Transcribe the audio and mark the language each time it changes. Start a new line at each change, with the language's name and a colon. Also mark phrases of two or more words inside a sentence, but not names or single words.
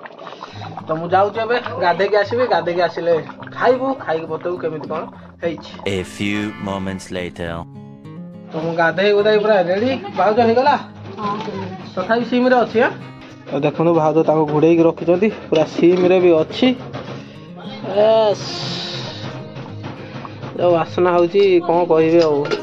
Odia: ତ ମୁଁ ଯାଉଛି ଏବେ ଗାଧେଇକି ଆସିବି, ଗାଧେଇକି ଆସିଲେ ଖାଇବୁ, ଖାଇକି ବତେଇବୁ କେମିତି କଣ ହେଇଛି।
English: A few moments later.
Odia: ତ ମୁଁ ଗାଧେଇ ଗୁଧାଇ ପୁରା ରେଡି। ଭାଉଜ ହେଇଗଲା ତଥାପି ସିମ୍ ରେ ଅଛି। ତ ଦେଖନ୍ତୁ ଭାଉଜ ତାକୁ ଘୋଡେଇକି ରଖିଛନ୍ତି, ପୁରା ସିମ୍ ରେ ବି ଅଛି। ଯୋଉ ବାସ୍ନା ହଉଛି କଣ କହିବି ଆଉ।